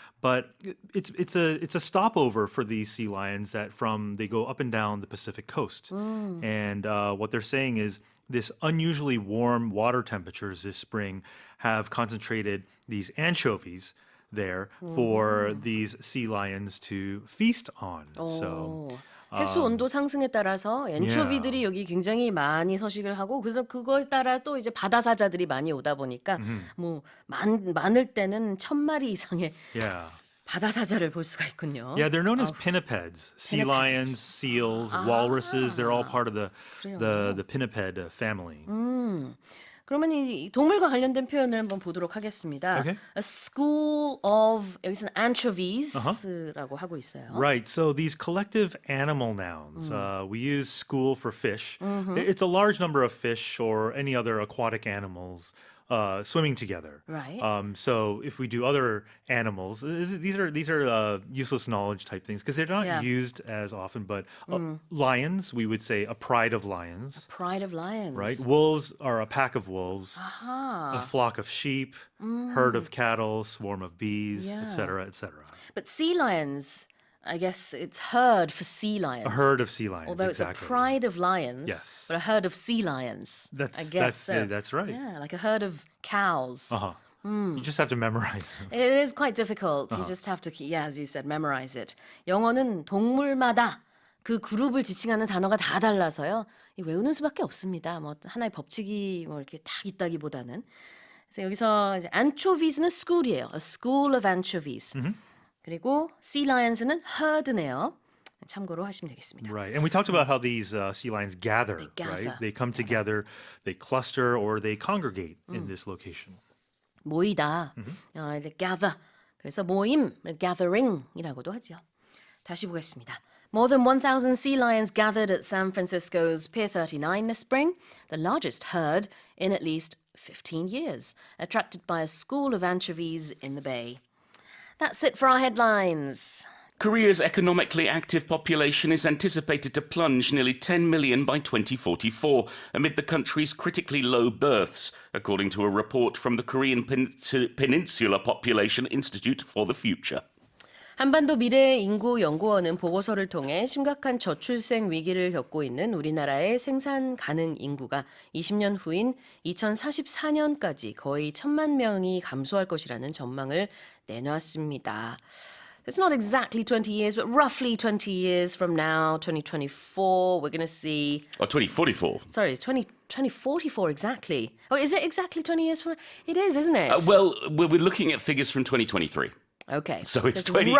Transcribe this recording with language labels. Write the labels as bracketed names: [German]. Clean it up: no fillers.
[English] But it's a stopover for these sea lions they go up and down the Pacific coast, and what they're saying is this unusually warm water temperatures this spring have concentrated these anchovies there for these sea lions to feast on. So [Korean] 해수 온도 상승에 따라서 엔초비들이 여기 굉장히 많이 서식을 하고 그래서 그거에 따라 또 이제 바다 사자들이 많이 오다 보니까 뭐 많을 때는 1,000마리 이상의 [English] yeah. [Korean] 바다 사자를 볼 수가 있군요. [English] Yeah, they're known as pinnipeds. Sea lions, seals, walruses, they're all part of the pinniped family. [Korean] 그러면 이 동물과 관련된 표현을 한번 보도록 하겠습니다. [English] Okay. A school of [Korean] 여기서는 anchovies라고 하고 있어요. [English] Right. So these collective animal nouns, we use school for fish. It's a large number of fish or any other aquatic animals swimming together. Right. So if we do other animals, these are useless knowledge type things because they're not Yeah. used as often. But lions, we would say a pride of lions. Pride of lions. Right. Wolves are a pack of wolves. 아하. A flock of sheep, herd of cattle, swarm of bees, Yeah. etc., etc. But sea lions, I guess it's herd for sea lions. A herd of sea lions. Although exactly. it's a pride of lions, Yes. but a herd of sea lions. I guess so. That's right. Yeah, like a herd of cows. Uh-huh. You just have to memorize them. It is quite difficult. You just have to, as you said, memorize it. [Korean] 영어는 동물마다 그 그룹을 지칭하는 단어가 다 달라서요. 이 외우는 수밖에 없습니다. 뭐 하나의 법칙이 뭐 이렇게 딱 있다기보다는. 그래서 여기서 이제 anchovies는 school이에요. [English] A school of anchovies. [Korean] 그리고 sea lions는 herd네요. 참고로 하시면 되겠습니다. [English] Right. And we talked about how these sea lions gather, They gather. right? They come together, they cluster, or they congregate in this location. [Korean] 모이다. 이제 gather. 그래서 모임, gathering이라고도 하죠. 다시 보겠습니다. [English] More than 1,000 sea lions gathered at San Francisco's Pier 39 this spring, the largest herd in at least 15 years, attracted by a school of anchovies in the bay. That's it for our headlines. Korea's economically active population is anticipated to plunge nearly 10 million by 2044 amid the country's critically low births, according to a report from the Korean Peninsula Population Institute for the Future. [Korean] 한반도 미래 인구 연구원은 보고서를 통해 심각한 저출생 위기를 겪고 있는 우리나라의 생산 가능 인구가 20년 후인 2044년까지 거의 1,000만 명이 감소할 것이라는 전망을 내놨습니다. [English] It's not exactly 20 years, but roughly 20 years from now, 2024, we're going to see... Or 2044. Sorry, 2044 exactly. Oh, is it exactly 20 years from... It is, isn't it? Well, we're looking at figures from 2023. Okay. So it's roughly-